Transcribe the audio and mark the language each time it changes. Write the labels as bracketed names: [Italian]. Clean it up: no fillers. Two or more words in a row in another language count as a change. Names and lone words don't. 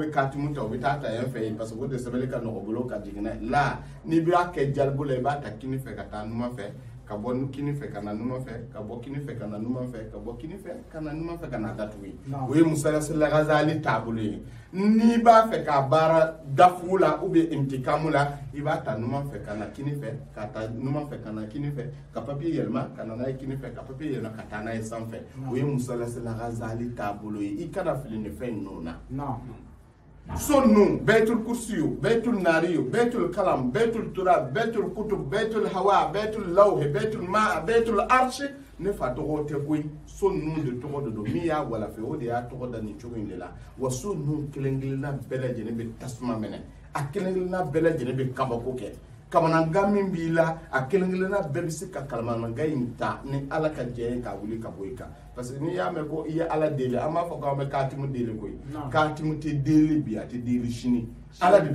[Bambara] bɛ katimu ta o bɛ taa ta yan fɛ yen [French] parce que [Bambara] o de sɛbɛnni ka nɔgɔ bolo ka jigin n'a ye la n'i b'a kɛ jalibo la i b'a ta kini fɛ ka taa numan fɛ ka bɔ kini fɛ ka na numan fɛ ka bɔ kini fɛ ka na numan fɛ ka bɔ kini fɛ ka na numan fɛ ka na datugu o ye Musa Rasula Gazali taabolo ye n'i b'a fɛ k'a baara dafugu la [French] ou bien [Bambara] imtikamu la i b'a ta numan fɛ ka na kini fɛ ka taa numan fɛ ka na kini fɛ ka papier yɛlɛma ka na n'a ye kini fɛ ka papier yɛlɛma ka taa n'a ye sanfɛ o ye Musa Rasula Gazali taabolo ye i kana fili nin fɛn ninnu na so nun Baitul Kursiyu Baitul Nariyu Baitul Kalam Baitul Turab Baitul Kutub Baitul Hawa Baitul Lawh Baitul Ma Baitul Arsh ne fa tɔgɔ tɛ koyi so ninnu de tɔgɔ de don min y'a walafe o de y'a tɔgɔ da nin cogo in de la wa so ninnu kelen kelenna bɛɛ lajɛlen bɛ tasuma minɛ a kelenkelenna bɛɛ lajɛlen bɛ kabako kɛ kamanagan min b'i la a kelenkelenna bɛɛ bɛ se ka kamanagan in ta ni ala ka jɛ ye k'a wuli ka bɔ i kan [French] parce que [Bambara] n'i y'a mɛn ko i ye ala deli an b'a fɔ k'an bɛ katimu deli koyi katimu tɛ deli bi a tɛ deli sini ala de bɛ